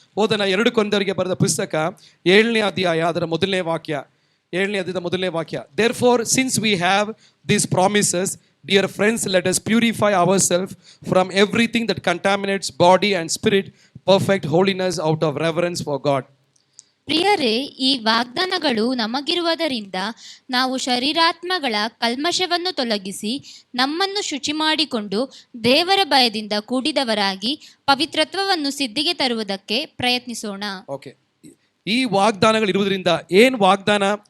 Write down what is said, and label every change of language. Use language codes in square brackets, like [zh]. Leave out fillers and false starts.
[kn] ಓದನ 2 ಕೊರಿಂಥದವರಿಗೆ ಬರೆದ ಪುಸ್ತಕ 7ನೇ ಅಧ್ಯಾಯ ಅದರ ಮೊದಲನೇ ವಾಕ್ಯ. 7ನೇ ಅಧ್ಯಾಯದ ಮೊದಲನೇ ವಾಕ್ಯ. [en] Therefore, since we have these promises, dear friends, let us purify ourselves from everything that contaminates body and spirit, perfect holiness out of reverence for God. [kn] ಪ್ರಿಯರೇ, ಈ ವಾಗ್ದಾನಗಳು ನಮಗಿರುವುದರಿಂದ ನಾವು ಶರೀರಾತ್ಮಗಳ ಕಲ್ಮಶವನ್ನು ತೊಲಗಿಸಿ ನಮ್ಮನ್ನು ಶುಚಿ ಮಾಡಿಕೊಂಡು ದೇವರ ಭಯದಿಂದ ಕೂಡಿದವರಾಗಿ ಪವಿತ್ರತ್ವವನ್ನು ಸಿದ್ಧಿಗೆ ತರುವುದಕ್ಕೆ ಪ್ರಯತ್ನಿಸೋಣ. ಓಕೆ, ಈ ವಾಗ್ದಾನಗಳು ಇರುವುದರಿಂದ ಏನು ವಾಗ್ದಾನ?